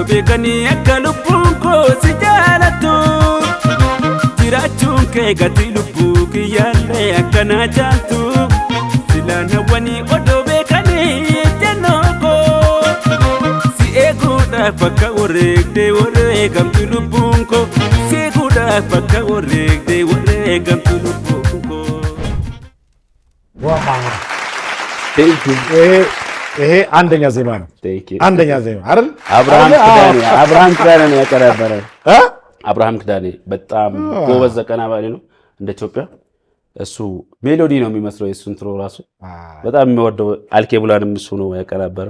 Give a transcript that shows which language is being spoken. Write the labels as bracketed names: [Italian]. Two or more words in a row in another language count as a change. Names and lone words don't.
[Oromo] beekanii akka lubbuun koo si jaalatu jiraachuun kee gatii lubbuu kiyyaallee akkanaa jaaltu silaan hawwanii odoo beekanii jennoo koo si eeguudhaaf akka wareegamtu lubbuun koo si eeguudhaaf akka wareegamtu lubbuun koo. [Amharic] ይሄ አንደኛ ዜማ ነው አንደኛ ዜማ አይደል አብርሃም ክዳኔ ነው ያቀረበረው አብርሃም ክዳኔ በጣም ጎበዝ ዘቀናባሪ ነው እንደ ኢትዮጵያ እሱ ሜሎዲ ነው የሚመስለው የሱ ኢንትሮ ራሱ በጣም የሚወደው አልኬቡላንም እሱ ነው ያቀረበረው